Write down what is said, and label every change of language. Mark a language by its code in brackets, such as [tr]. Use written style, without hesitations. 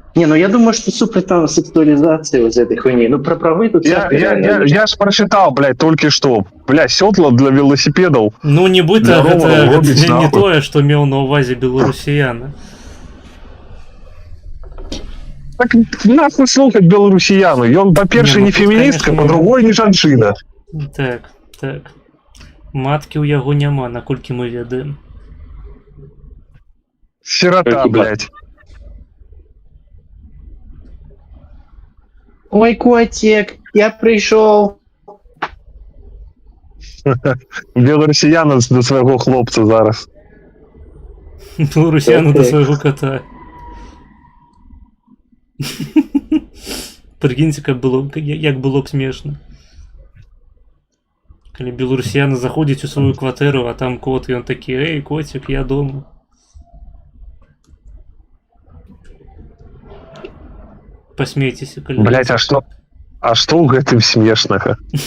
[ru] Не, ну я думаю, что супраць там сексуализации вот этой хуйни. Ну про правы тут... Я ж прочитал, блядь, только что. Блядь, сётла для велосипедов. [be] Ну нібыта гэта не тое, што меў на ўвазе беларусіяна. Так нахуй слухаць беларусіяну. Ён, па-перше, не феміністка, па-другой, не жанчына. Так. Маткі ў яго няма, наколькі мы ведаем. [ru] Сирота, блядь. Ой, котик, я пришел. [be] Беларусіяна до свайго хлопца зараз. Беларусіяна до свайго кота. Прикиньте, як было б смешна. Калі беларусіяна заходзіць у сваю кватэру, а там кот, і ён такі: [ru] «Эй, котик, я дома». [be] Посмейцеся, калі... Блядь, а што ў гэтым смешнага?